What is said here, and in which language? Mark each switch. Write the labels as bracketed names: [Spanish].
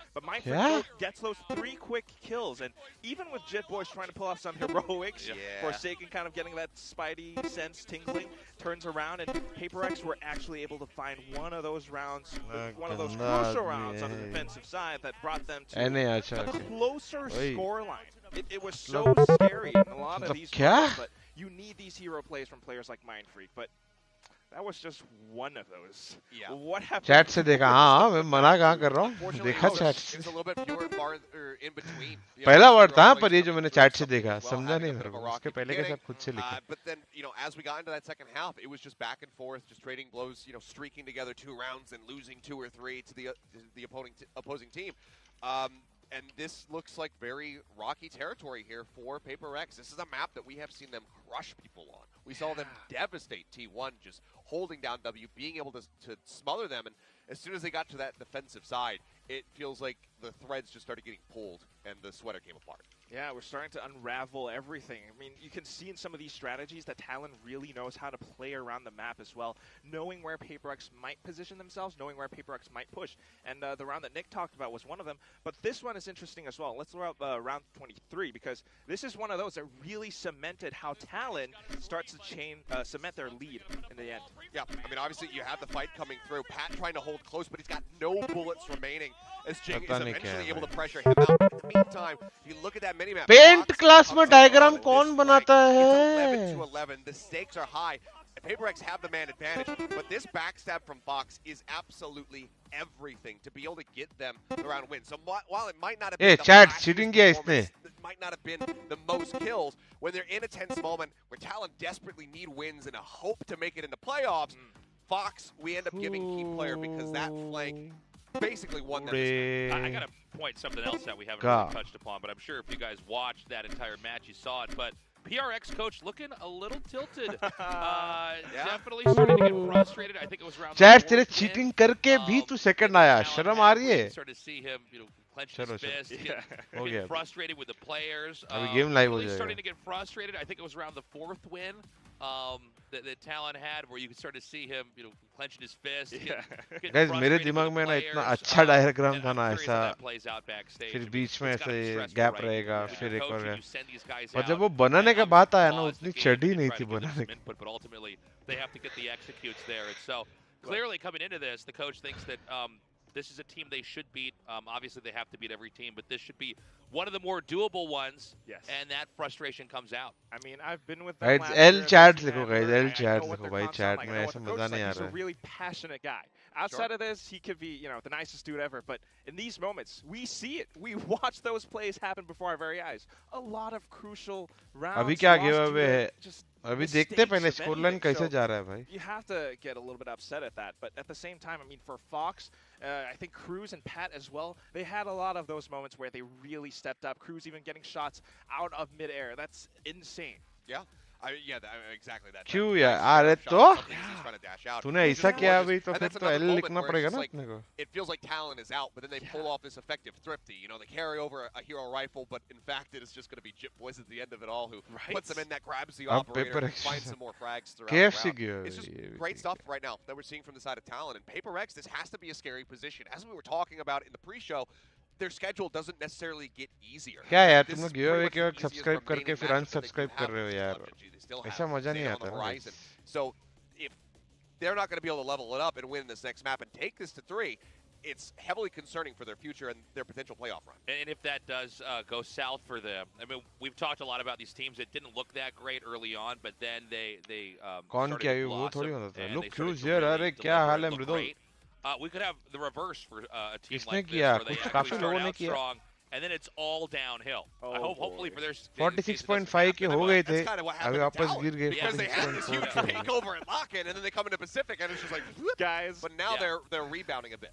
[English] But Mind Freak gets those 3 quick kills, and even with Jit Boys trying to pull off some heroics, Forsaken kind of getting that spidey sense tingling, turns around, and PRX were actually able to find one of those rounds, one of those crucial rounds on the defensive side that brought them to a closer scoreline. It was so scary in a lot of these moments, but you need these hero plays from players like Mind Freak, but that was just one of those. Yeah. What happened? [Hindi] Chat से देखा हाँ मैं मना कहाँ कर रहा हूँ देखा chat से पहला वर्ड था पर ये जो मैंने chat से देखा समझा नहीं मेरे को उसके पहले के सब खुद से लिखे. [English] But then as we got into that second half, it was just back and forth, just trading blows, streaking together 2 rounds and losing 2 or 3 to the opposing team. And this looks like very rocky territory here for PRX. This is a map that we have seen them crush people on. We saw them devastate T1, just holding down W, being able to smother them. And as soon as they got to that defensive side, it feels like the threads just started getting pulled and the sweater came apart. Yeah, we're starting to unravel everything. I mean, you can see in some of these strategies that Talon really knows how to play around the map as well, knowing where PRX might position themselves, knowing where PRX might push. And the round that Nick talked about was one of them. But this one is interesting as well. Let's throw up round 23 because this is one of those that really cemented how Talon starts to cement their lead in the end. Yeah, I mean, obviously you have the fight coming through. Pat trying to hold close, but he's got no bullets remaining as Jing is eventually able to pressure him out. In the meantime, if you look at that minimap, [Hindi] paint class में diagram कौन बनाता है? [English] 11-11. The stakes are high. PRX have the man advantage, but this backstab from Fox is absolutely everything to be able to get them around win. So while it might not have been it might not have been the most kills, when they're in a tense moment where Talon desperately need wins in a hope to make it into playoffs, Fox, we end up giving key player because that flank basically won them. I got to point something else that we haven't really touched upon, but I'm sure if you guys watched that entire match, you saw it. But PRX coach looking a little tilted. Definitely starting to get frustrated. I think it was around. [Hindi] Chat तेरे cheating करके भी तू second आया. शर्म आ रही है. [English] Started to see him, clench his fist, get frustrated with the players. Game live really starting to get frustrated. I think it was around the 4th win that Talon had, where you could start to see him, clenching his fist. [Hindi] Guys, मेरे दिमाग में ना इतना अच्छा diagram था ना ऐसा. फिर बीच में ऐसे गैप रहेगा, फिर एक और है. और जब वो बनाने का बात आया ना, उतनी चढ़ी नहीं थी बनाने की. [English] But ultimately, they have to get the executes there. And so, clearly coming into this, the coach thinks that this is a team they should beat. Obviously, they have to beat every team, but this should be one of the more doable ones. Yes. And that frustration comes out. I mean, I've been with them. [Hindi] L chat लिखो guys, L chat लिखो भाई chat में ऐसा मजा नहीं आ रहा. [English] He's a really passionate guy. Outside of this, he could be, the nicest dude ever. But in these moments, we see it. We watch those plays happen before our very eyes. A lot of crucial rounds. [Hindi] अभी क्या giveaway है? अभी देखते पहले scoreline कैसे जा रहा है भाई. [English] You have to get a little bit upset at that, but at the same time, I mean, for Fox, I think Cruz and Pat as well, they had a lot of those moments where they really stepped up. Cruz even getting shots out of midair. That's insane. Yeah. Exactly that. [Hindi] क्यों यार? अरे तो तूने ऐसा किया अभी तो फिर तो L लिखना पड़ेगा ना अपने को. [English] It feels like Talon is out, but then they pull off this effective thrifty. They carry over a hero rifle, but in fact it is just going to be Jit Boys at the end of it all who puts them in, that grabs the operator, and finds some more frags throughout the round. It's just great stuff right now that we're seeing from the side of Talon. And PRX, this has to be a scary position. As we were talking about in the pre-show, their schedule doesn't necessarily get easier. [Hindi] क्या यार तुम लोग giveaway के वक्त subscribe करके फिर unsubscribe कर रहे हो यार. ऐसा मजा नहीं आता ना. [English] So if they're not going to be able to level it up and win this next map and take this to 3, it's heavily concerning for their future and their potential playoff run. And if that does go south for them, I mean, we've talked a lot about these teams that didn't look that great early on, but then they [Hindi] कौन क्या है वो थोड़ी होता है. [English] Look Cruz here, [Hindi] अरे क्या हाल है मृदुल? [English] We could have the reverse for a team [Hindi] किसने [English] like this, [Hindi] किया? [English] where they [Hindi] कुछ काफी [English] actually [Hindi] लोगों [English] start [Hindi] ने [English] out [Hindi] किया. [English] strong, and then it's all downhill. I hope, hopefully for their [Hindi] 46.5 के हो गए थे. अभी वापस गिर गए. [English] Because they had this huge takeover and lock-in, and then they come into Pacific, and it's just like, guys. But now they're rebounding a bit.